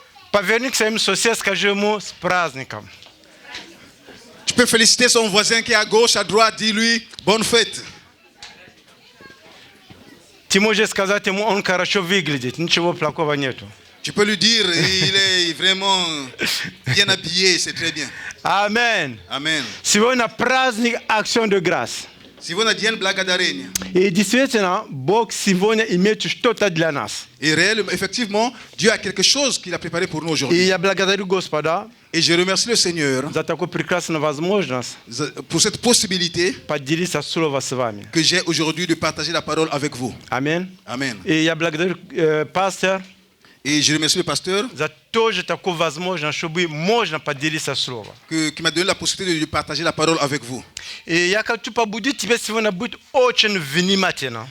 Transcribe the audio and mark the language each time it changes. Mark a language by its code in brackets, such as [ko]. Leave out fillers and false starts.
[ru] Поверни к своим соседям, скажи ему с праздником. [fr] Tu peux féliciter son voisin qui est à gauche, à droite. Dis-lui bonne fête. [ru] Ты можешь сказать ему, он хорошо выглядит, ничего плохого нету. [fr] Tu peux lui dire, il est vraiment bien habillé, c'est très bien. Amen. Amen. [ru] Сегодня праздник Акцион de grâce. Сегодня день благодарения. И действительно, Бог сегодня имеет что-то для нас. [fr] Et réellement, effectivement, Dieu a quelque chose qu'il a préparé pour nous [ru] И [fr] aujourd'hui. [ru] я благодарю Господа [fr] Et je remercie le Seigneur [ru] за такую прекрасную возможность [fr] pour cette possibilité [ru] поделиться Словом с вами. [fr] que j'ai aujourd'hui de partager la parole avec vous. [ru] Аминь. [fr] Amen. [ru] И я благодарю пастора [fr] Et je remercie le pasteur [ru] за тоже такую возможность, чтобы можно поделиться Словом. [fr] qui m'a donné la possibilité de partager la parole avec vous. [ru] И я хочу побудить тебя сегодня быть очень внимательным.